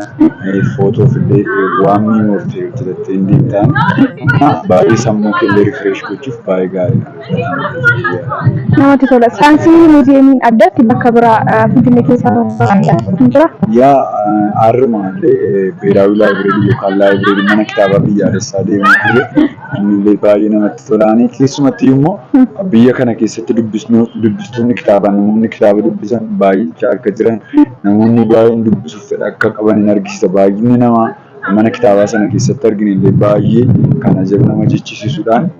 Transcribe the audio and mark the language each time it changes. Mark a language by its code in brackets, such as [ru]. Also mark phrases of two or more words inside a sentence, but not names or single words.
[om] Footoof illee waan mi'oofte hojjetattee hin deemtaan baay'ee sammuu illee rifresh gochuuf baay'ee gaariidha. Namatti tola. Saayinsii muziyeemiin addatti bakka biraa Finfinnee keessaa jira? Yaa armaan [am] ብሔራዊ ላይብረሪ ሎካል ላይብረሪ [om] mana kitaaba biyyaalessaa deemuu ture inni baay'ee namatti tolaani keessumatti immoo biyya kana keessatti dubbistoonni kitaaba namoonni kitaaba dubbisan baay'ee akka jiran namoonni baay'een dubbisuuf fedha akka qaban argisiisa baay'inni nama mana kitaabaa sana keessatti arginu illee baay'ee kana jedhu nama jechisiisuudhaan